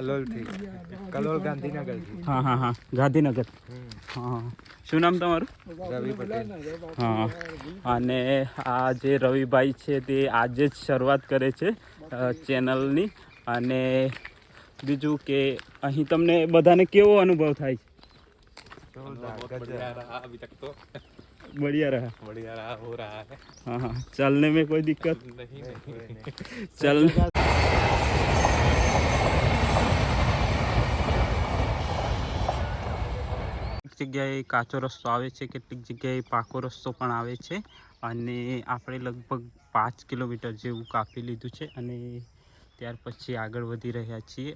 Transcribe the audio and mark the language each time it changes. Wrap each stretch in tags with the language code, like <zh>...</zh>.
<hi>कलोल गांधीनगर. हाँ हाँ हाँ, गांधीनगर. हाँ.</hi> <gu>શું નામ તમારું?</gu> <hi>રવિ પટેલ. હા.</hi> <gu>અને આ જે રવિભાઈ છે તે આજે જ શરૂઆત કરે છે ચેનલની. અને બીજું કે અહીં તમને બધાને કેવો અનુભવ થાય છે?</gu> <hi>बढ़िया रहा हो रहा है. हाँ हाँ, चलने में कोई दिक्कत नहीं.</hi> <gu>चल જગ્યાએ કાચો રસ્તો આવે છે, કેટલીક જગ્યાએ પાકો રસ્તો પણ આવે છે, અને આપણે લગભગ 5 કિલોમીટર જેવું કાપી લીધું છે અને ત્યાર પછી આગળ વધી રહ્યા છીએ.</gu>